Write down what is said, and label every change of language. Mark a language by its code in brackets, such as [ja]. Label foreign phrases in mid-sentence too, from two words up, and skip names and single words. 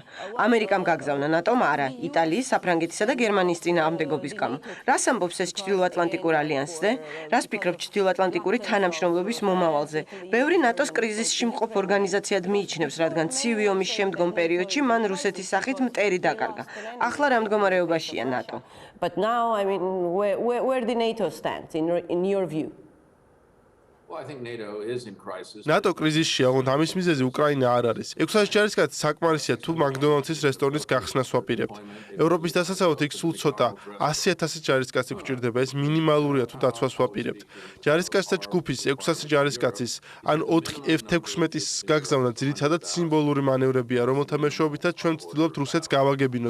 [ka] ამერიკამ გაგზავნა, ნატომ არა, იტალიის, საფრანგეთისა და გერმანიის წინააღმდეგობის გამო. რას ამბობს ეს ჩრდილოატლანტიკურ ალიანსზე? რას ფიქრობთ ჩრდილოატლანტიკური თანამშრომლობის მომავალზე? ბევრი ნატოს კრიზისში მყოფ ორგანიზაციად მიიჩნევს, რადგან ცივი ომის შემდგომ პერიოდში მან რუსეთის სახით მტერი დაკარგა. ახლა რა მდგომარეობაშია ნატო? [en] But now, I mean, where the NATO stands in your view? [ka] ნატო კრიზისშია, ოღონდ ამის მიზეზი უკრაინა არ არის. 600 ჯარისკაცი საკმარისია თუ მაკდონალდსის რესტორნის გახსნას ვაპირებთ. ევროპის დასაცავად იქ სულ ცოტა 100,000 ჯარისკაცი გვჭირდება, ეს მინიმალურია თუ დაცვას ვაპირებთ. ჯარისკაცთა ჯგუფის 600 ჯარისკაცის ან 4 F-16-ის გაგზავნა ძირითადად სიმბოლური მანევრებია, რომელთა მეშვეობითაც ჩვენ ვცდილობთ რუსეთს გავაგებინოთ.